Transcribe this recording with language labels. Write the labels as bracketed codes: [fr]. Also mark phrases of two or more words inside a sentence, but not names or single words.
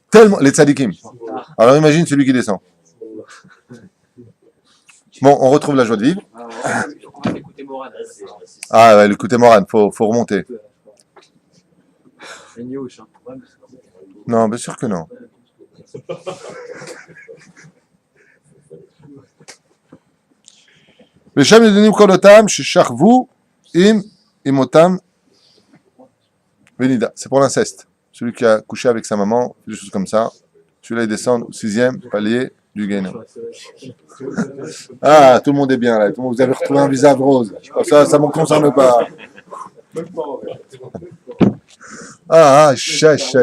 [fr] Tellement, les tzadikim. Alors imagine celui qui descend. Bon, on retrouve la joie de vivre. On va écouter Morad. Ah ouais, écoutez Moran, faut remonter. C'est une youche, hein. Non, bien sûr que non. [he] ושם ידונים כל אותם ששכבו עם אמותם ונida. [fr] C'est pour l'inceste. Celui qui a couché avec sa maman, des choses comme ça. Celui-là, il descend au 6e palier du Gehinnom. Ah, tout le monde est bien là. Tout le monde, vous avez retrouvé un visage rose. Ça ne me concerne pas. Chais.